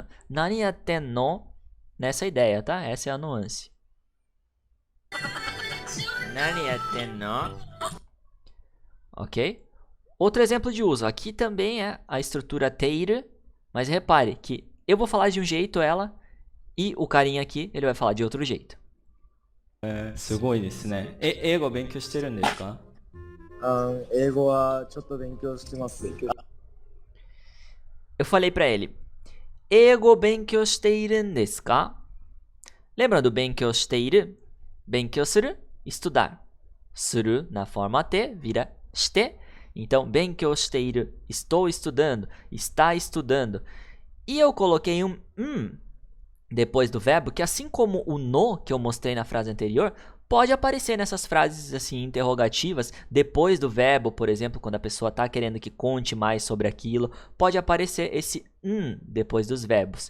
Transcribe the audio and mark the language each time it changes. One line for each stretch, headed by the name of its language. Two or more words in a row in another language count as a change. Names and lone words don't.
Japanese: 何やってんの?
Portuguese: Nessa ideia, tá? Essa é a nuance.
Japanese: 何やってんの?
Portuguese: Ok? Outro exemplo de uso. Aqui também é a estrutura teiru, mas repare que eu vou falar de um jeito ela e o carinha aqui ele vai falar de outro jeito.
Japanese: すごいですね。英語勉強してるんですか？英語はちょっと勉強してます。
Portuguese: Eu falei para ele,
Japanese: 英語勉強しているんですか?
Portuguese: Lembra do
Japanese: 勉強している? 勉強する,
Portuguese: estudar. する na forma T vira して. Então,
Japanese: 勉強している,
Portuguese: estou estudando, está estudando. E eu coloquei um depois do verbo, que assim como o no que eu mostrei na frase anterior, pode aparecer nessas frases assim interrogativas, depois do verbo, por exemplo, quando a pessoa está querendo que conte mais sobre aquilo, pode aparecer esse depois dos verbos.